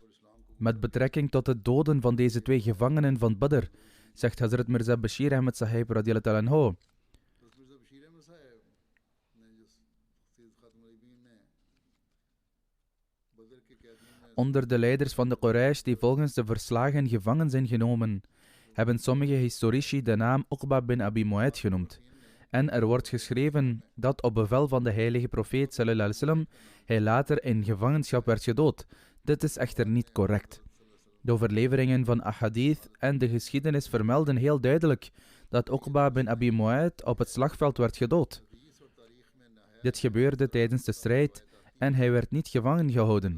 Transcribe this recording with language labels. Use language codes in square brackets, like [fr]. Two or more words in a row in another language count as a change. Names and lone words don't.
[nl] Met betrekking tot het doden van deze twee gevangenen van Badr, zegt Hazrat Mirza Bashir Ahmed Sahib [ar] رضي الله عنه: [nl] onder de leiders van de Quraysh die volgens de verslagen gevangen zijn genomen, hebben sommige historici de naam Uqba bin Abi Mu'ayt genoemd. En er wordt geschreven dat op bevel van de heilige profeet [ar] صلى الله عليه وسلم [nl] hij later in gevangenschap werd gedood. Dit is echter niet correct. De overleveringen van ahadith en de geschiedenis vermelden heel duidelijk dat Uqba bin Abi Mu'ayt op het slagveld werd gedood. Dit gebeurde tijdens de strijd en hij werd niet gevangen gehouden.